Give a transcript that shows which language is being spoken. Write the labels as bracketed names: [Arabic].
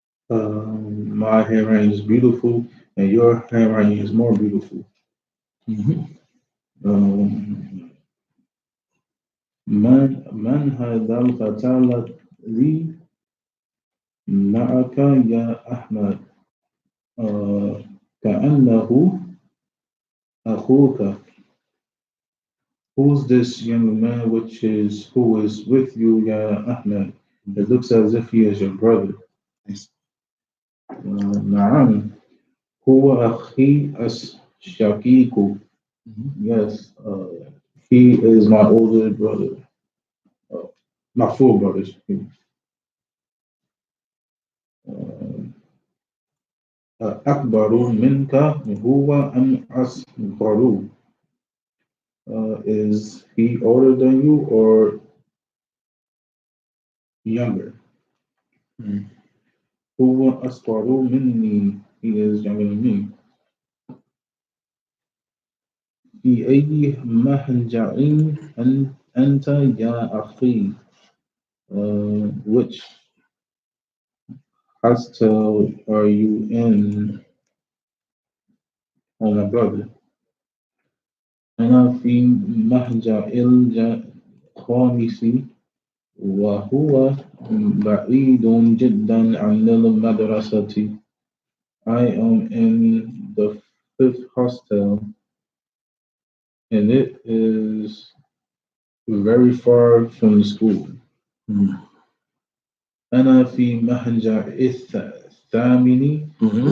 [English] My handwriting is beautiful, and your handwriting is more beautiful. Hmm. [Arabic] Um, من هذا الفتى الذي معك يا أحمد؟ آه، كأنه أخوك. [English] Who's this young man who is with you, Ya Ahmed? It looks as if he is your brother. Nice. [Arabic] نعم هو أخي الشقيق. Hmm. [English] Yes, he is my older brother, uh, my full brother. [Arabic] Uh, أكبر منك هو أم أصغر? [English] Is he older than you or younger? Hmm. [Arabic] هو أصغر مني. [English] He is younger than me. [Arabic] في أي مهجع أنت يا أخي? [English] Which hostel are you in, oh my brother? [Arabic] أنا في مهجع الخامس وهو بعيد جدا عن المدرسة. [English] I am in the fifth hostel and it is very far from the school. Hmm. [Arabic] أنا في مهجع الثامن Hmm.